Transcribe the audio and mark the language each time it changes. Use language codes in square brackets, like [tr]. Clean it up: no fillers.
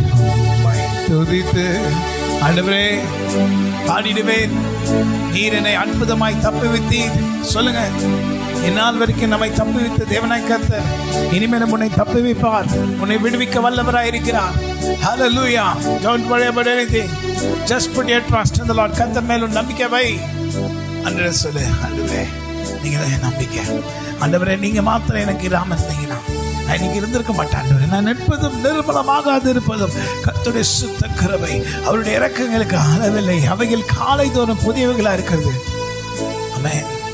[ta] உம்மை துதித்து ஆண்டவரே பாடிடுவேன். நீர் என்னை அற்புதமாய் தப்புவித்தீர். சொல்லுங்க, இந்நாள் வரைக்கும் நம்மை தப்புவித்த தேவனாய் கர்த்தர் இனிமேல் உன்னை தப்புவிப்பார். உன்னை விடுவிக்க வல்லவராய் இருக்கிறார். [en] Hallelujah. Don't worry about anything. Just put your trust in the Lord. [ta] கர்த்தர் மேல் உன் நம்பிக்கை வை. ஆண்டவரே சொல்லு, ஆண்டவரே நீங்க தான் என் நம்பிக்கை. ஆண்டவரே நீங்க மாத்திரம் எனக்கு இராம இருந்தீங்கன்னா நான் இன்னைக்கு இருந்திருக்க மாட்டேன். ஆண்டவரே நான் நிற்பதும் நிர்மலமாகாது இருப்பதும் கர்த்தருடைய சுத்த கிருபை, அவருடைய இரக்கங்களுக்கு அளவில்லை. அவைகள் காலை தோறும் புதியவைகளா இருக்கிறது. ஆமென்.